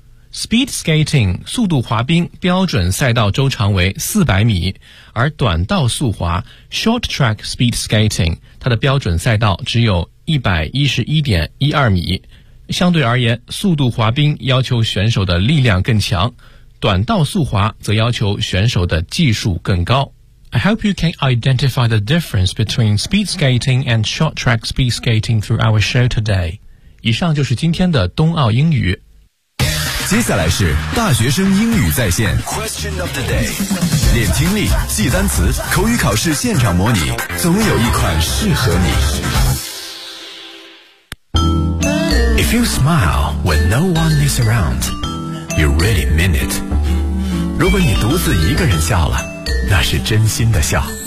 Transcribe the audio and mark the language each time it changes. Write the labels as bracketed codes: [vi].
[zh] speed skating 速度滑冰标准赛道周长为400米，而短道速滑 short track speed skating 它的标准赛道只有 111.12 米。相对而言，速度滑冰要求选手的力量更强，短道速滑则要求选手的技术更高。 [en] I hope you can identify the difference between speed skating and short track speed skating through our show today. [zh] 以上就是今天的冬奥英语。接下来是大学生英语在线 [en] Question of the day， [zh] 练听力，记单词，口语考试现场模拟，总有一款适合你。 [en] If you smile when no one is aroundYou really mean it. [zh] 如果你独自一个人笑了，那是真心的笑。